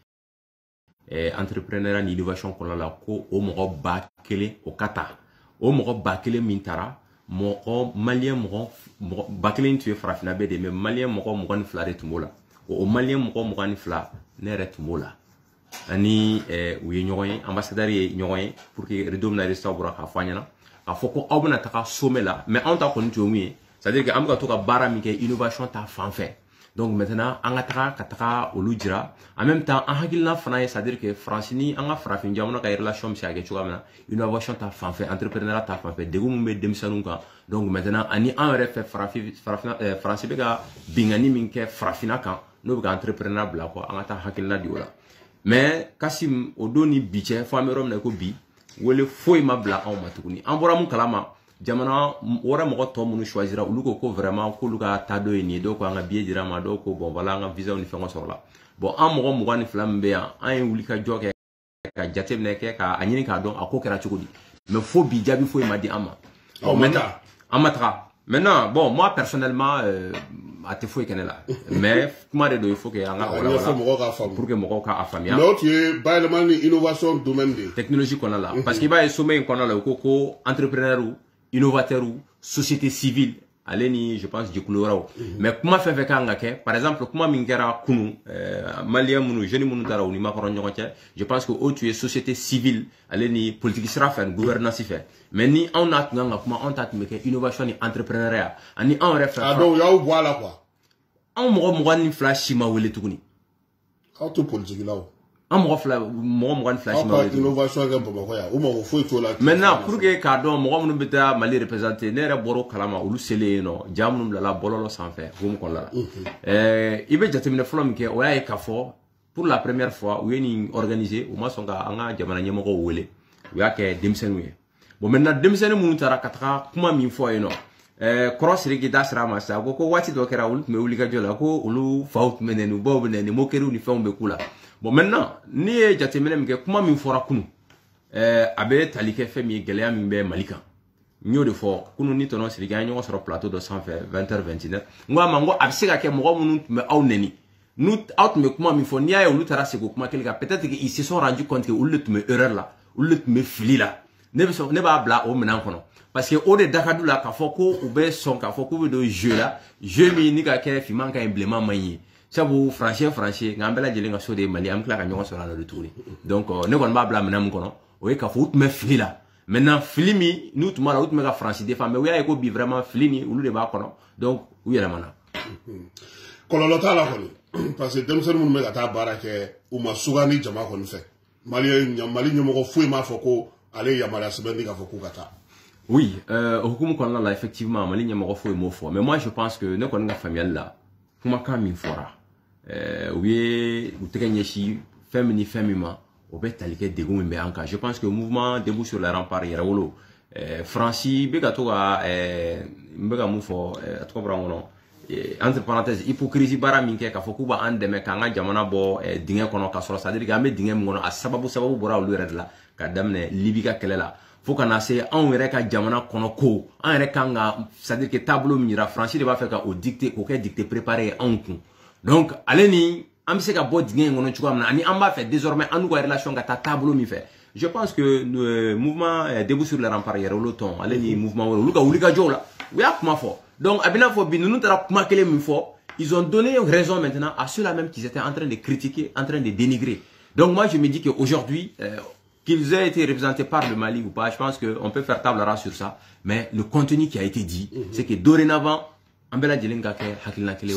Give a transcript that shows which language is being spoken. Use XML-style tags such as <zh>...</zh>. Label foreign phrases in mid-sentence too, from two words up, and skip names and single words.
<bm>entrepreneur ni innovation kɔnɔna la ko o mɔgɔ 1000 o ka ta o mɔgɔ 1000 min taara mɔgɔ malien mɔgɔ 1000 tun ye farafinna bɛɛ de mais malien mɔgɔ 22 de tun b'o la o malien mɔgɔ 22 ne yɛrɛ tun b'o la ani u ye ɲɔgɔn ye ambassadeur ye ɲɔgɔn ye pour que redo bɛna résultat bɔra k'a fɔ an ɲɛna k'a fɔ ko aw bɛna taga sommet la mais anw ta kɔni tun ye mun ye</bm> <fr>c'est à dire que</fr> <bm>an bɛ ka to ka baara min kɛ innovation ta fan fɛ.</bm> <fr>Donc maintenant</fr> <bm>an ka taga olu jira</bm> <fr>en même temps</fr> <bm>an hakilina fana ye</bm> <fr>c'est à dire que</fr> <bm>France ni an ka farafin jamana ka relation bɛ se ka kɛ cogoya min na innovation ta fan fɛ entrepreneuriat ta fan fɛ degun min bɛ denmisɛnninw kan</bm> <fr>donc maintenant</fr> <bm>ani an yɛrɛ fɛ France bɛ ka bingani min kɛ farafinna kan n'o bɛ ka entrepreneuriat bila kɔ an ka taa hakilina di o la mais Kasim o don ni bi cɛ fo an bɛ yɔrɔ min na ko bi wele foyi ma bila anw ma tuguni an bɔra mun kalama jamana wara mɔgɔ tɔ minnu choisira olu ko vraiment k'olu ka taa dɔ ye nin ye dɔw ko an ka billet dira ma dɔw ko</bm> <fr>bon voilà</fr> <bm>an ka visa ni fɛngɛ sɔrɔ la bon an mɔgɔ 22 min bɛ yan an ye wuli ka jɔ kɛ ka jateminɛ kɛ ka a ɲini k'a dɔn a ko kɛra cogo di mais fo bi jaabi foyi ma di an ma maintenant an ma taga</bm> <fr>maintenant bon moi personnellement</fr> <bm>a tɛ foyi kɛ ne la mais kuma de don</bm> <fr>il faut que</fr> <bm>an ka</bm> <fr>pour que</fr> <bm>mɔgɔw ka faamuya mais o tun ye bayɛlɛmali ni innovation domaine de technologie kɔnɔna la</bm> <fr>parce que</fr> <bm>i b'a ye sommet in kɔnɔna la u ko</bm> <fr>entrepreneur innovateur société civile</fr> <bm>ale ni</bm> <fr>je pense</fr> <bm>jɛkulu wɛrɛw mais kuma fɛn fɛn kan ka kɛ</bm> <fr>par exemple</fr> <bm>kuma min kɛra kunu malien minnu jeunes minnu taara u ni makɔrɔ ɲɔgɔn cɛ</bm> <fr>je pense que</fr> <bm>o tun ye</bm> <fr>société civile</fr> <bm>ale ni politique sira fɛ gouvernance fɛ mais ni anw n'a tun kan ka kuma anw ta tun bɛ kɛ innovation ni entrepreneuriat ani anw yɛrɛ fɛ donc y'aw bɔ a la quoi anw mɔgɔ 22 si ma wele tuguni aw to politique la o an mɔgɔ 22 si ma wele innovation kɛ Bamakɔ yan o mɔgɔ foyi t'o la</bm> <fr>maintenant pour que</fr> <bm>k'a dɔn mɔgɔ minnu bɛ taa Mali représenter ne yɛrɛ bɔra o kalama olu selen yen nɔ jaa minnu bilala bɔlɔlɔ sanfɛ homme kɔnɔna la i bɛ jateminɛ fɔlɔ min kɛ o y'a ye k'a fɔ</bm> <fr>pour la première fois</fr> <bm>u ye nin organiser u ma sɔn ka an ka jamana ɲɛmɔgɔw wele u y'a kɛ denmisɛnninw ye</bm> <fr>bon maintenant</fr> <bm>denmisɛnnin minnu taara ka taga kuma min fɔ yen nɔ kɔrɔ Sidiki da sira ma sa ko waati dɔ kɛra olu tun bɛ wuli ka jɔ la ko olu faw tun bɛ nɛni baw bɛ nɛni moqueries ni fɛnw bɛ k'u la</bm> <fr>bon maintenant</fr> <bm>ni ye jateminɛ min kɛ kuma min fɔra kunu a bɛ tali kɛ fɛn min ye gɛlɛya min bɛ Mali kan n y'o de fɔ kunu ni tɔnɔ Sidiki an ye ɲɔgɔn sɔrɔ plateau dɔ sanfɛ 20h29 n ko a ma n ko a bɛ se ka kɛ mɔgɔ minnu tun bɛ aw nɛni n'u aw tun bɛ kuma min fɔ n'i y'a ye olu taara segin o kuma kelen kan</bm> <fr>peut-être que ils se sont rendu compte que</fr> <bm>olu de tun bɛ erreur la olu de tun bɛ fili la ne b'a bila o minɛn kɔnɔ parce que o de dakadu la k'a fɔ ko u bɛ sɔn k'a fɔ k'u bɛ don jeu la jeu min ni ka kɛ finman ka ɲi bilenman man ɲi sabu français nka an bɛɛ lajɛlen ka so de ye Mali an bɛ tila ka ɲɔgɔn sɔrɔ a la de tuguni donc ne kɔni b'a bila minɛn min kɔnɔ o ye k'a fɔ u tun bɛ fili la maintenant fili min n'u tun b'a la u tun bɛ ka France défend mais u y'a ye ko bi vraiment fili ni olu de b'a kɔnɔ donc u yɛlɛmana kɔlɔlɔ t'a la kɔni parce que denmisɛnnin minnu bɛ ka taa baara kɛ u ma sugandi jama kɔni fɛ Mali ɲɛmɔgɔ foyi m'a fɔ ko ale yamaruya sɛbɛnni k'a fɔ k'u ka taa oui hukumu kɔnɔna la effectivement Mali ɲɛmɔgɔ foyi m'o fɔ</bm> <fr>mais moi je pense que</fr> <bm>ne kɔni ka faamuyali la kumakan min fɔra u ye u tɛgɛ ɲɛsin fɛn min ni fɛn min ma o bɛ tali kɛ degun min bɛ an kan</bm> <fr>je pense que mouvement debout sur les remparts</fr> <bm>yɛrɛ wolo Faransi bɛ ka to ka n bɛ ka mun fɔ a tɔgɔ bɔra n kɔnɔ</bm> <fr>entre parenthèses hypocrisie</fr> <bm>baara min kɛ k'a fɔ k'u b'an dɛmɛ k'an ka jamana bɔ dingɛ kɔnɔ k'a sɔrɔ</bm> <fr>c'est à dire que</fr> <bm>an bɛ dingɛ min kɔnɔ a sababu bɔra olu yɛrɛ de la ka daminɛ Libi ka kɛlɛ la fo kana se anw yɛrɛ ka jamana kɔnɔ ko an yɛrɛ kan ka</bm> <fr>c'est à dire que</fr> <bm>taabolo min yira Faransi de b'a fɛ ka o dicter k'o kɛ</bm> <fr>dicter préparé</fr> <bm>ye anw kun donc ale ni an bɛ se ka bɔ dingɛ in kɔnɔ cogoya min na ani an b'a fɛ désormais an n'u ka relation ka taa taabolo min fɛ</bm> <fr>je pense que mouvement debout sur les remparts</fr> <bm>yɛrɛ wolo tɔn ale ni mouvement wɛrɛ olu ka wuli ka jɔw la u y'a kuma fɔ donc a bɛ n'a fɔ bi ninnu taara kuma kelen min fɔ</bm> <fr>ils ont donné raison maintenant à ceux-là même qui étaient en train de critiquer en train de dénigrer donc moi je me dis que aujourd'hui qu'ils aient été représentés par le Mali ou pas, je pense qu'on peut faire table rase sur ça. Mais le contenu qui a été dit, c'est que dorénavant, on peut la dire que</fr> <bm>hakilina kele.</bm>